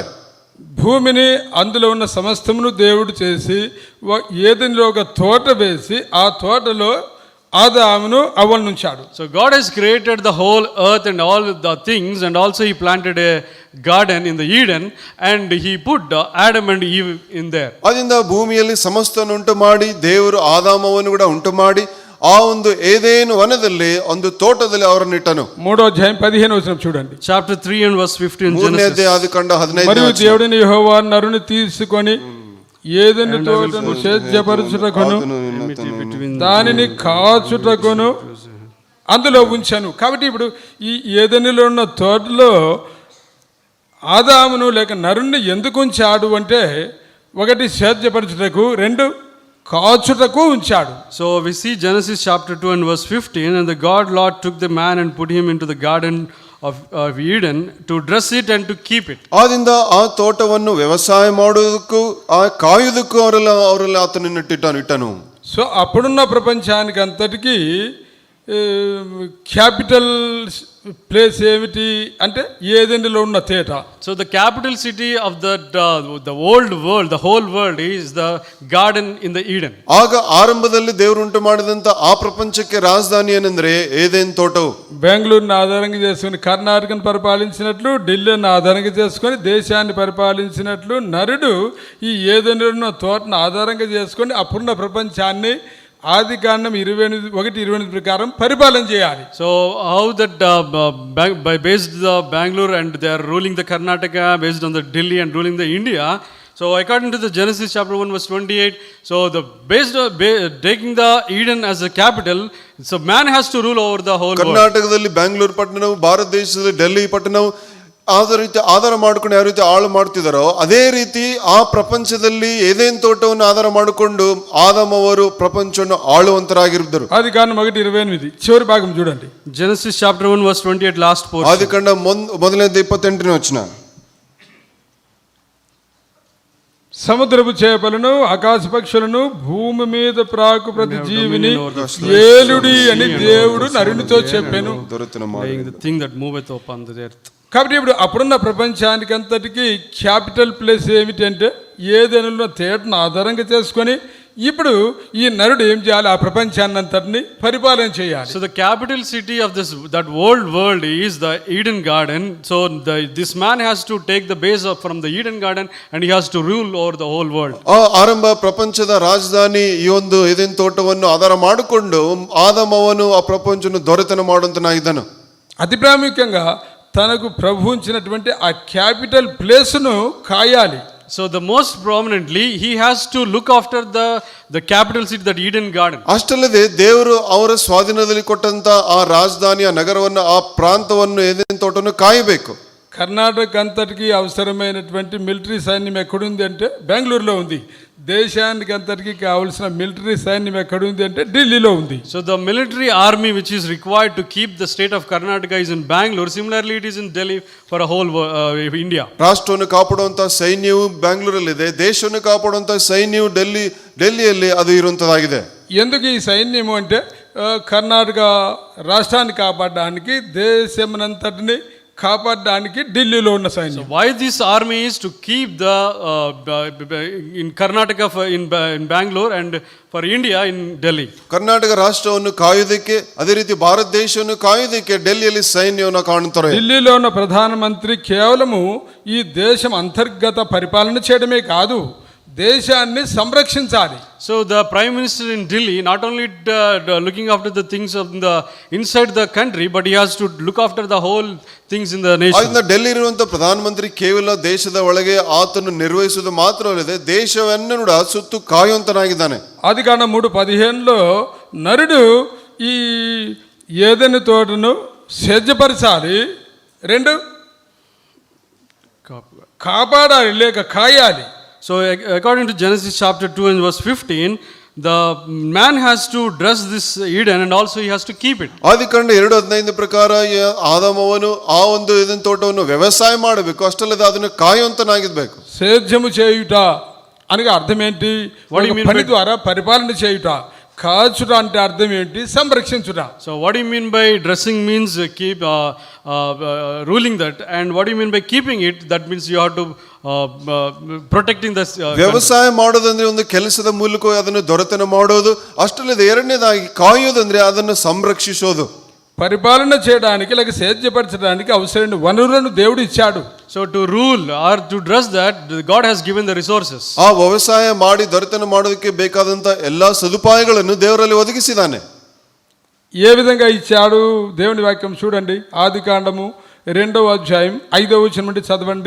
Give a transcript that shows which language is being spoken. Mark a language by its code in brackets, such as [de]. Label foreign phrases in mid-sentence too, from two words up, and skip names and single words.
[te] భూమిని అందులో ఉన్న సమస్తమును దేవుడు చేసి ఏదెనిలో ఒక తోట వేసి ఆ తోటలో ఆదామును అవ్వనుంచాడు. [en] So God has created the whole earth and all the things, and also he planted a garden in the Eden, and he put Adam and Eve in there. [kn] ಅದರಿಂದ ಭೂಮಿಯಲ್ಲಿ ಸಮಸ್ತವನ್ನು ಉಂಟು ಮಾಡಿ ದೇವರು ಆದಾಮವನ್ನು ಕೂಡ ಉಂಟು ಮಾಡಿ ಆ ಒಂದು ಏದೇನು ವನದಲ್ಲಿ ಒಂದು ತೋಟದಲ್ಲಿ ಅವರನ್ನು ಇಟ್ಟನು. [te] 3వ అధ్యాయం 15వ వచనం చూడండి. [en] Chapter 3 and verse 15 [kn] ಮೂರನೇ [en] Genesis. [kn] ಅಧ್ಯಾಯ ಆದಿಕಾಂಡ 15ನೇ [te] మరియు దేవుడిని యెహోవా నరుని తీసుకొని ఏదెను తోటను సేద్యపరచుటకును దానిని కాచుటకును అందులో ఉంచాను. కాబట్టి ఇప్పుడు ఈ ఏదెనులో ఉన్న తోటలో ఆదామును లేక నరుణ్ణి ఎందుకు ఉంచాడు అంటే, ఒకటి సేద్యపరచుటకు, రెండు కాచుటకు ఉంచాడు. [en] So we see Genesis chapter 2 and verse 15, and the God Lord took the man and put him into the garden of Eden to dress it and to keep it. [kn] ಆದ್ದರಿಂದ ಆ ತೋಟವನ್ನು ವ್ಯವಸಾಯ ಮಾಡುವುದಕ್ಕೂ ಆ ಕಾಯುವುದಕ್ಕೂ ಅವರೆಲ್ಲ ಆತನನ್ನು ಇಟ್ಟನು. [te] సో అప్పుడున్న ప్రపంచానికి అంతటికీ [en] capital place [te] ఏమిటి అంటే ఏదెనిలో ఉన్న తేట. [en] So the capital city of the old world, the whole world, is the garden in the Eden. [kn] ಆಗ ಆರಂಭದಲ್ಲಿ ದೇವರು ಉಂಟು ಮಾಡಿದಂತ ಆ ಪ್ರಪಂಚಕ್ಕೆ ರಾಜಧಾನಿ ಏನಂದ್ರೆ ಏದೇನ್ ತೋಟವು. [te] బెంగళూరుని ఆధారంగా చేసుకుని కర్ణాటకను పరిపాలించినట్లు, ఢిల్లీని ఆధారంగా చేసుకొని దేశాన్ని పరిపాలించినట్లు, నరుడు ఈ ఏదెనిలో ఉన్న తోటను ఆధారంగా చేసుకొని అప్పుడున్న ప్రపంచాన్ని ఆదికాండం 21:28 ప్రకారం పరిపాలన చేయాలి. [en] So how that by based the Bangalore and they are ruling the Karnataka based on the Delhi and ruling the India. So according to the Genesis chapter 1 verse 28, so the taking the Eden as a capital, so man has to rule over the whole world. [kn] ಕರ್ನಾಟಕದಲ್ಲಿ ಬೆಂಗಳೂರು ಪಟ್ಟಣವು, ಭಾರತ ದೇಶದಲ್ಲಿ ಡೆಲ್ಲಿ ಪಟ್ಟಣವು ಆಧಾರ ಮಾಡಿಕೊಂಡು ಯಾವ ರೀತಿ ಆಳು ಮಾಡ್ತಿದಾರೋ ಅದೇ ರೀತಿ ಆ ಪ್ರಪಂಚದಲ್ಲಿ ಏದೇನ್ ತೋಟವನ್ನು ಆಧಾರ ಮಾಡಿಕೊಂಡು ಆದಮ್ ಅವರು ಪ್ರಪಂಚವನ್ನು ಆಳುವಂತರಾಗಿದ್ದರು. [te] ఆదికాండం 1:28 చివరి భాగం చూడండి. [en] Genesis chapter 1 verse 28 last portion. [kn] ಆದಿಕಾಂಡ ಮೊದಲನೇದು 28ನೇ ವಚನ. [te] సముద్రపు చేపలను, ఆకాశ పక్షులను, భూమి మీద ప్రాకు ప్రతి జీవిని ఏలుడి అని దేవుడు నరునితో చెప్పెను. [en] The thing that moveth upon the earth. [te] కాబట్టి ఇప్పుడు అప్పుడున్న ప్రపంచానికి అంతటికి [en] capital place [te] ఏమిటంటే ఏదైనా తేటను ఆధారంగా చేసుకొని ఇప్పుడు ఈ నరుడు ఏం చేయాలి? ఆ ప్రపంచాన్ని అంతటిని పరిపాలన చేయాలి. [en] So the capital city of that old world is the Eden garden. So this man has to take the base from the Eden garden and he has to rule over the whole world. [kn] ಆರಂಭ ಪ್ರಪಂಚದ ರಾಜಧಾನಿ ಈ ಒಂದು ಏದೇನ್ ತೋಟವನ್ನು ಆಧಾರ ಮಾಡಿಕೊಂಡು ಆದಮ್ ಅವನು ಆ ಪ್ರಪಂಚವನ್ನು ದೊರೆತನ ಮಾಡುವಂತನಾಗಿದ್ದನು. [te] అతి ప్రాముఖ్యంగా తనకు ప్రభు ఉంచినటువంటి ఆ [en] capital placeను [te] కాయాలి. [en] So the most prominently he has to look after the capital city, that Eden garden. [kn] ಅಷ್ಟಲ್ಲದೆ ದೇವರು ಅವರ ಸ್ವಾಧೀನದಲ್ಲಿ ಕೊಟ್ಟಂತ ಆ ರಾಜಧಾನಿ, ಆ ನಗರವನ್ನು, ಆ ಪ್ರಾಂತವನ್ನು, ಏದೇನ್ ತೋಟವನ್ನು ಕಾಯಬೇಕು. [te] కర్ణాటక అంతటికి అవసరమైనటువంటి మిలిటరీ సైన్యం ఎక్కడుంది అంటే బెంగళూరులో ఉంది. దేశానికి అంతటికి కావాల్సిన మిలిటరీ సైన్యం ఎక్కడుంది అంటే ఢిల్లీలో ఉంది. [en] So the military army which is required to keep the state of Karnataka is in Bangalore. Similarly it is in Delhi for a whole India. [kn] ರಾಷ್ಟ್ರವನ್ನು ಕಾಪಾಡುವಂತ ಸೈನ್ಯವು ಬೆಂಗಳೂರಲ್ಲಿದೆ, ದೇಶವನ್ನು ಕಾಪಾಡುವಂತ ಸೈನ್ಯವು ಡೆಲ್ಲಿಯಲ್ಲಿ ಅದು ಇರುವಂತದಾಗಿದೆ. [te] ఎందుకు ఈ సైన్యము అంటే కర్ణాటక రాష్ట్రాన్ని కాపాడడానికి, దేశమునంతటిని కాపాడడానికి ఢిల్లీలో ఉన్న సైన్యం. [en] So why this army is to keep the in Karnataka in Bangalore and for India in Delhi. [kn] ಕರ್ನಾಟಕ ರಾಷ್ಟ್ರವನ್ನು ಕಾಯುವುದಕ್ಕೆ, ಅದೇ ರೀತಿ ಭಾರತ ದೇಶವನ್ನು ಕಾಯುವುದಕ್ಕೆ ಡೆಲ್ಲಿಯಲ್ಲಿ ಸೈನ್ಯವನ್ನು ಕಾಣುತ್ತಾರೆ. [te] ఢిల్లీలో ఉన్న ప్రధానమంత్రి కేవలము ఈ దేశం అంతర్గత పరిపాలన చేయడమే కాదు, దేశాన్ని సంరక్షించాలి. [en] So the Prime Minister in Delhi not only looking after the things of the inside the country, but he has to look after the whole things in the nation. [kn] ಆದ್ದರಿಂದ ಡೆಲ್ಲಿ ಇರುವಂತ ಪ್ರಧಾನಮಂತ್ರಿ ಕೇವಲ ದೇಶದ ಒಳಗೆ ಆತನು ನಿರ್ವಹಿಸುವುದು ಮಾತ್ರವಲ್ಲದೆ ದೇಶವನ್ನು ಕೂಡ ಸುತ್ತು ಕಾಯುವಂತನಾಗಿದ್ದಾನೆ. [te] ఆదికాండం 3:15లో నరుడు ఈ ఏదెను తోటను సేద్యపరచాలి, 2 కాపాడాలి లేక కాయాలి. [en] So according to Genesis chapter 2 and verse 15, the man has to dress this Eden and also he has to keep it. [kn] ಆದಿಕಾಂಡ 2:15 ಪ್ರಕಾರ ಆದಾಮವನು ಆ ಒಂದು ಏದೆನ್ ತೋಟವನ್ನು ವ್ಯವಸಾಯ ಮಾಡಬೇಕು, ಅಷ್ಟಲ್ಲದೆ ಅದನ್ನು ಕಾಯುವಂತನಾಗಿರ್ಬೇಕು. [te] సేద్యము చేయుట అనగా అర్థం ఏంటి? పని ద్వారా పరిపాలన చేయుట. కాచుట అంటే అర్థం ఏంటి? సంరక్షించుట. [en] So what do you mean by dressing means keep ruling that, and what do you mean by keeping it? That means you have to protecting the [kn] ವ್ಯವಸಾಯ ಮಾಡೋದಂದ್ರೆ ಒಂದು ಕೆಲಸದ ಮೂಲಕ ಅದನ್ನು ದೊರೆತನ ಮಾಡೋದು, ಅಷ್ಟಲ್ಲದೆ ಎರಡನೇದಾಗಿ ಕಾಯೋದಂದ್ರೆ ಅದನ್ನು ಸಂರಕ್ಷಿಸೋದು. [te] పరిపాలన చేయడానికి లేక సేద్యపరచడానికి అవసరమైన వనరులను దేవుడు ఇచ్చాడు. [en] So to rule or to dress that, God has given the resources. [kn] ಆ ವ್ಯವಸಾಯ ಮಾಡಿ ದೊರೆತನ ಮಾಡೋದಕ್ಕೆ ಬೇಕಾದಂತ ಎಲ್ಲಾ ಸದುಪಾಯಗಳನ್ನು ದೇವರಲ್ಲಿ ಒದಗಿಸಿದ್ದಾನೆ. [te] ఏ విధంగా ఇచ్చాడు? దేవుని వాక్యం చూడండి, ఆదికాండము 2:5 నుండి చదవండి.